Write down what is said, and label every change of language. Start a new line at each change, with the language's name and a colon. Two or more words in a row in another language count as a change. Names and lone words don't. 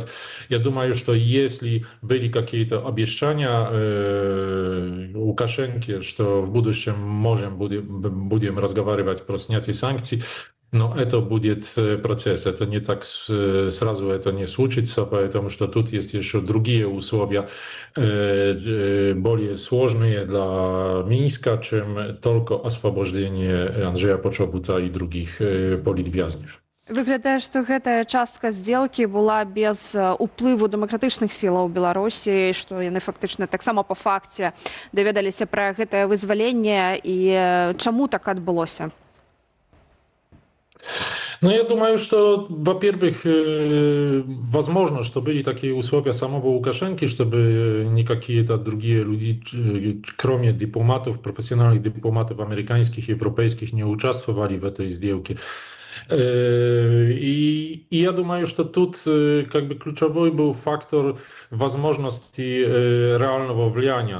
Russian: Я думаю, что если были какие-то обещания Лукашенко, что в будущем будем разговаривать про снятие санкций, но это будет процесс, это не так сразу это не случится, потому что тут есть еще другие условия, более сложные для Минска, чем только освобождение Анджея Почобута и других политвязнів.
Belarusian: Выглядае, што гэтая частка здзелкі была без уплыву дэмакратычных сілаў Беларусі, што яны фактычна таксама па факце даведаліся пра гэтае вызваленне і чаму так адбылося?
Russian: Ну, я думаю, что, во-первых, возможно, что были такие условия самого Лукашенко, чтобы не какие-то другие люди, кроме дипломатов, профессиональных дипломатов американских, европейских, не участвовали в этой сделке. И я думаю, что тут как бы ключевой был фактор возможности реального влияния.